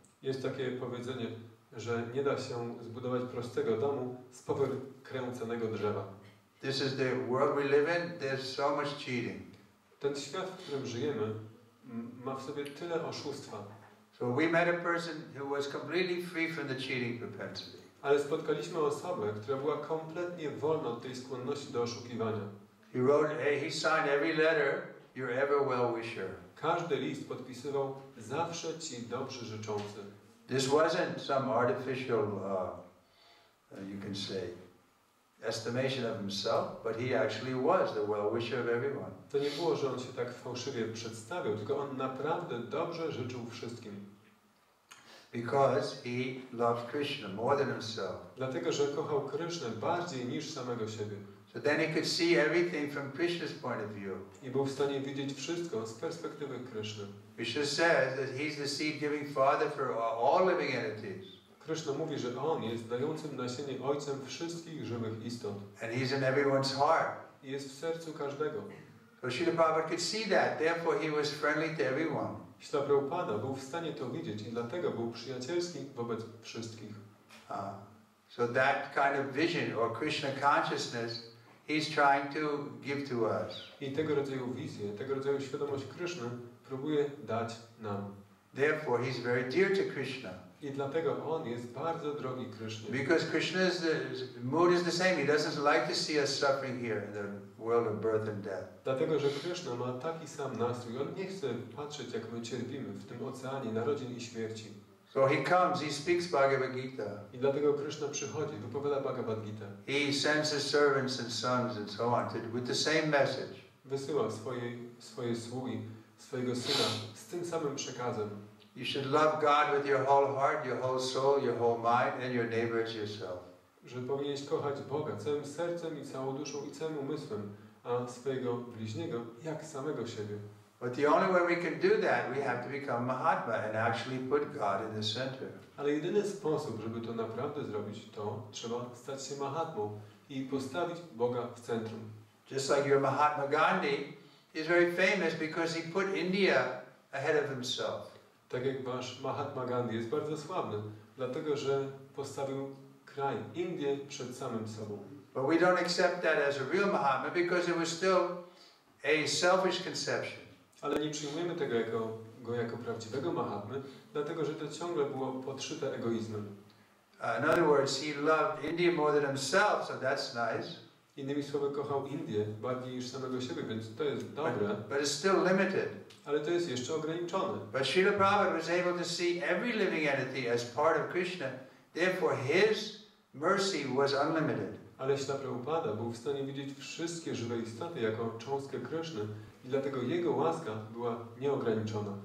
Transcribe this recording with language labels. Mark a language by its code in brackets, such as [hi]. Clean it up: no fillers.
[pl] Jest takie powiedzenie, że nie da się zbudować prostego domu z powykręconego drzewa. [en] This is the world we live in. There's so much cheating. [pl] Ten świat, w którym żyjemy, ma w sobie tyle oszustwa. [en] So we met a person who was completely free from the cheating propensity. [pl] Ale spotkaliśmy osobę, która była kompletnie wolna od tej skłonności do oszukiwania. [en] He signed every letter, you're ever well wisher. [pl] Każdy list podpisywał zawsze ci dobrzy życzący. [en] This wasn't some artificial, you can say, estimation of himself, but he actually was the well-wisher of everyone. [pl] To nie było, że on się tak fałszywie przedstawiał, tylko on naprawdę dobrze życzył wszystkim. [en] Because he loved Kryszna more than himself. [pl] Dlatego, że kochał Krysznę bardziej niż samego siebie. [en] So then he could see everything from Krishna's point of view. [pl] I był w stanie widzieć wszystko z perspektywy Kryszny. [en] Krishna says that he's the seed-giving father for all living entities. [pl] Kryszna mówi, że on jest dającym nasienie ojcem wszystkich żywych istot. [en] And he's in everyone's heart. [pl] I jest w sercu każdego. [en] So Srila Prabhupada could see that, therefore he was friendly to everyone. [pl] Śla Prabhupada był w stanie to widzieć i dlatego był przyjacielski wobec wszystkich. [en] So that kind of vision or Krishna consciousness he's trying to give to us. [pl] I tego rodzaju wizję, tego rodzaju świadomość Kryszny próbuje dać nam. [en] Therefore he's very dear to Krishna. [pl] I dlatego on jest bardzo drogi Krysznie. [en] Because Krishna's mood is the same. He doesn't like to see us suffering here in the world of birth and death. [pl] Dlatego, że Kryszna ma taki sam nastrój. On nie chce patrzeć, jak my cierpimy w tym oceanie narodzin i śmierci. [en] So he comes, he speaks Bhagavad Gita. [pl] I dlatego Kryszna przychodzi, wypowiada Bhagavad Gita. [en] He sends his servants and sons and so on with the same message. [pl] Wysyła swoje sługi, swojego syna z tym samym przekazem. [en] You should love God with your whole heart, your whole soul, your whole mind, and your neighbor as yourself. [pl] Że powinieneś kochać Boga całym sercem i całą duszą i całym umysłem, a swojego bliźniego jak samego siebie. [en] But the only way we can do that, we have to become Mahatma and actually put God in the center. [pl] Ale jedyny sposób, żeby to naprawdę zrobić, to trzeba stać się Mahatmą i postawić Boga w centrum. [en] Just like your Mahatma Gandhi is very famous because he put India ahead of himself. [pl] Tak jak wasz Mahatma Gandhi jest bardzo sławny, dlatego że postawił kraj, Indię przed samym sobą. [en] But we don't accept that as a real Mahatma because it was still a selfish conception. [pl] Ale nie przyjmujemy tego jako prawdziwego Mahatmy, dlatego że to ciągle było podszyte egoizmem. [en] In other words, he loved India more than himself, so that's nice. [pl] Innymi słowy, kochał Indię bardziej niż samego siebie, więc to jest dobre. [en] But it's still limited. [pl] Ale to jest jeszcze ograniczone. [en] But Srila Prabhupada was able to see every living entity as part of Krishna. Therefore, his mercy was unlimited. [pl] Ale Śla Prabhupada był w stanie widzieć wszystkie żywe istoty jako cząstkę Kryszny i dlatego jego łaska była nieograniczona.